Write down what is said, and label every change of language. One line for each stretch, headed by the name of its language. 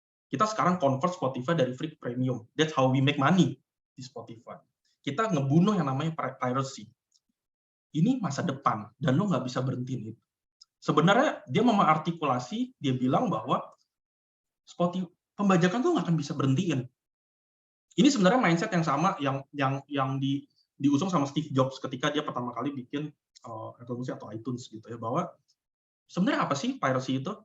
Indonesian: Kita sekarang convert Spotify dari free ke premium.
English: That's how we make money di Spotify.
Indonesian: Kita ngebunuh yang namanya piracy. Ini masa depan dan lo nggak bisa berhenti itu. Sebenarnya dia mengartikulasi, dia bilang bahwa Spotify pembajakan tuh nggak akan bisa berhentiin. Ini sebenarnya mindset yang sama yang diusung sama Steve Jobs ketika dia pertama kali bikin Apple Music atau iTunes gitu ya, bahwa sebenarnya apa sih piracy itu?